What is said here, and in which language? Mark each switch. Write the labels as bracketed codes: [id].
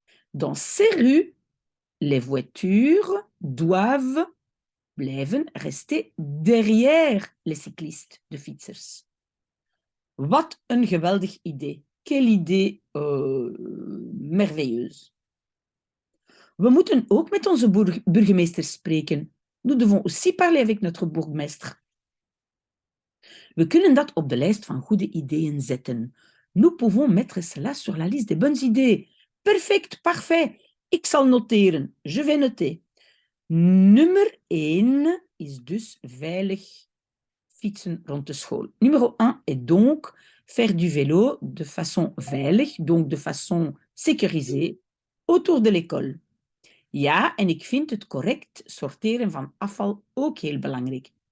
[fr] Dans ces rues, les voitures doivent blijven rester derrière les cyclistes, de fietsers. [nl] Wat een geweldig idee. [fr] Quelle idée merveilleuse. [nl] We moeten ook met onze burgemeester spreken. [fr] Nous devons aussi parler avec notre bourgmestre. [nl] We kunnen dat op de lijst van goede ideeën zetten. [fr] Nous pouvons mettre cela sur la liste des bonnes idées. [nl] Perfect, parfait. Ik zal noteren. [fr] Je vais noter. [nl] Nummer 1 is dus veilig fietsen rond de school. [fr] Numéro 1 est donc faire du vélo de façon veilig, donc de façon sécurisée, autour de l'école. [nl] Ja, en ik vind het correct sorteren van afval ook heel belangrijk.